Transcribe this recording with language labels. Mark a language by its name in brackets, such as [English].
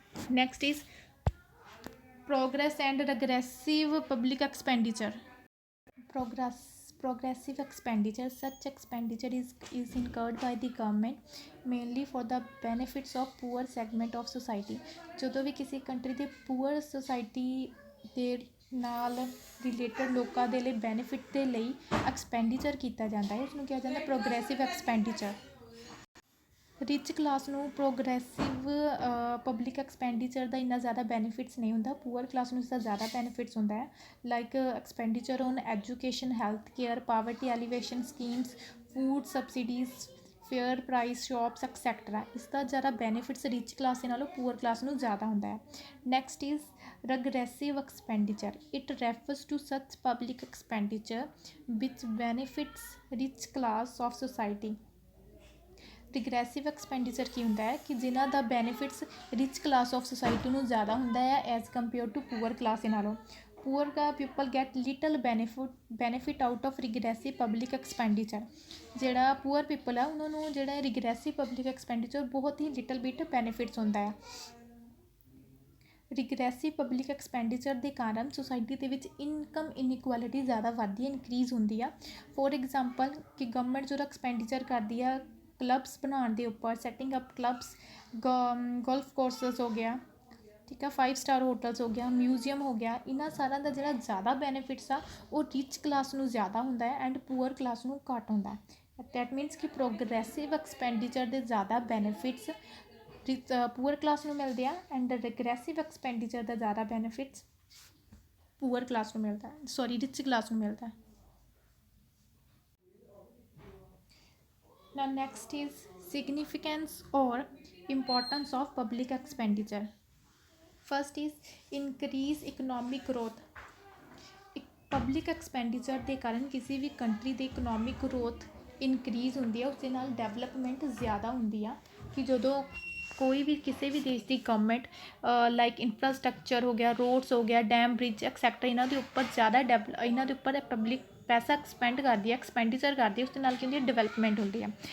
[English] Next is progress and regressive public expenditure. Progressive expenditure. Such expenditure is incurred by the government mainly for the benefits of poor segment of society. [Punjabi] ਜਦੋਂ ਵੀ ਕਿਸੇ country ਦੇ poor society ਦੇ ਨਾਲ related ਲੋਕਾਂ ਦੇ ਲਈ benefit ਦੇ ਲਈ ਐਕਸਪੈਂਡੀਚਰ ਕੀਤਾ ਜਾਂਦਾ ਹੈ ਉਸਨੂੰ ਕਿਹਾ ਜਾਂਦਾ ਪ੍ਰੋਗਰੈਸਿਵ ਐਕਸਪੈਂਡੀਚਰ। ਰਿਚ ਕਲਾਸ ਨੂੰ ਪ੍ਰੋਗਰੈਸਿਵ ਪਬਲਿਕ ਐਕਸਪੈਂਡੀਚਰ ਦਾ ਇੰਨਾ ਜ਼ਿਆਦਾ ਬੈਨੀਫਿਟਸ ਨਹੀਂ ਹੁੰਦਾ, ਪੂਅਰ ਕਲਾਸ ਨੂੰ ਇਸਦਾ ਜ਼ਿਆਦਾ ਬੈਨੀਫਿਟਸ ਹੁੰਦਾ ਹੈ। Like expenditure on education, health care, poverty elevation schemes, food subsidies, fair price ਸ਼ॉप्स etcetera. इसका ज़्यादा बेनिफिट्स रिच क्लास के नालों पुअर क्लास में ज़्यादा होंदा है। Next is [English] Regressive expenditure. It refers to such public expenditure which benefits rich class of society. [Punjabi] ਰਿਗਰੈਸਿਵ expenditure ਕੀ ਹੁੰਦਾ ਹੈ ਕਿ ਜਿਨ੍ਹਾਂ ਦਾ benefits rich class of society ਨੂੰ ਜ਼ਿਆਦਾ ਹੁੰਦਾ ਹੈ as compare to poor class ਦੇ ਨਾਲੋਂ। [English] Poor ਦਾ people get little benefit out of regressive public expenditure. [Punjabi] ਜਿਹੜਾ ਪੂਅਰ ਪੀਪਲ ਆ ਉਹਨਾਂ ਨੂੰ ਜਿਹੜਾ ਰਿਗਰੈਸਿਵ ਪਬਲਿਕ ਐਕਸਪੈਂਡੀਚਰ ਬਹੁਤ ਹੀ ਲਿਟਲ ਬਿਟ ਬੈਨੀਫਿਟਸ ਹੁੰਦਾ ਹੈ। ਰਿਗਰੈਸਿਵ ਪਬਲਿਕ ਐਕਸਪੈਂਡੀਚਰ ਦੇ ਕਾਰਨ ਸੁਸਾਇਟੀ ਦੇ ਵਿੱਚ ਇਨਕਮ ਇਨਇਕੁਐਲਿਟੀ ਜ਼ਿਆਦਾ ਵੱਧਦੀ ਹੈ, ਇਨਕਰੀਜ਼ ਹੁੰਦੀ ਆ। ਫੋਰ ਐਗਜ਼ਾਮਪਲ ਕਿ ਗਵਰਨਮੈਂਟ ਜਿਹੜਾ ਐਕਸਪੈਂਡੀਚਰ ਕਰਦੀ ਆ ਕਲੱਬਸ ਬਣਾਉਣ ਦੇ ਉੱਪਰ, setting up clubs, golf courses ਹੋ ਗਿਆ, ਠੀਕ ਆ, 5 ਸਟਾਰ ਹੋਟਲਸ ਹੋ ਗਿਆ, ਮਿਊਜ਼ੀਅਮ ਹੋ ਗਿਆ, ਇਹਨਾਂ ਸਾਰਿਆਂ ਦਾ ਜਿਹੜਾ ਜ਼ਿਆਦਾ ਬੈਨੀਫਿਟਸ ਆ ਉਹ ਰਿਚ ਕਲਾਸ ਨੂੰ ਜ਼ਿਆਦਾ ਹੁੰਦਾ ਹੈ ਐਂਡ ਪੂਅਰ ਕਲਾਸ ਨੂੰ ਘੱਟ ਹੁੰਦਾ ਹੈ। ਦੈਟ ਮੀਨਸ ਕਿ ਪ੍ਰੋਗਰੈਸਿਵ ਐਕਸਪੈਂਡੀਚਰ ਦੇ ਜ਼ਿਆਦਾ ਬੈਨੀਫਿਟਸ ਪੂਅਰ ਕਲਾਸ ਨੂੰ ਮਿਲਦੇ ਆ ਐਂਡ ਰਿਗਰੈਸਿਵ ਐਕਸਪੈਂਡੀਚਰ ਦਾ ਜ਼ਿਆਦਾ ਬੈਨੀਫਿਟਸ ਪੂਅਰ ਕਲਾਸ ਨੂੰ ਮਿਲਦਾ ਹੈ, ਸੌਰੀ ਰਿਚ ਕਲਾਸ ਨੂੰ ਮਿਲਦਾ ਹੈ। [English] Now next is significance or importance of public expenditure. First is increase economic growth. [Punjabi] Public expenditure ਦੇ ਕਾਰਨ ਕਿਸੇ ਵੀ ਕੰਟਰੀ ਦੀ ਇਕਨੋਮਿਕ ਗਰੋਥ ਇਨਕਰੀਜ਼ ਹੁੰਦੀ ਹੈ, ਉਸ ਦੇ ਨਾਲ ਡਿਵੈਲਪਮੈਂਟ ਜ਼ਿਆਦਾ ਹੁੰਦੀ ਆ। ਕਿ ਜਦੋਂ ਕੋਈ ਵੀ ਕਿਸੇ ਵੀ ਦੇਸ਼ ਦੀ ਗਵਰਨਮੈਂਟ ਲਾਈਕ ਇਨਫਰਾਸਟਰਕਚਰ ਹੋ ਗਿਆ, ਰੋਡਸ ਹੋ ਗਿਆ, ਡੈਮ, ਬ੍ਰਿਜ ਐਕਸੈਕਟਰਾ, ਇਹਨਾਂ ਦੇ ਉੱਪਰ ਜ਼ਿਆਦਾ ਇਹਨਾਂ ਦੇ ਉੱਪਰ ਪਬਲਿਕ ਪੈਸਾ ਐਕਸਪੈਂਡ ਕਰਦੀ ਹੈ, ਐਕਸਪੈਂਡੀਚਰ ਕਰਦੀ ਹੈ, ਉਸ ਦੇ ਨਾਲ ਕੀ ਹੁੰਦੀ ਹੈ, ਡਿਵੈਲਪਮੈਂਟ ਹੁੰਦੀ ਹੈ।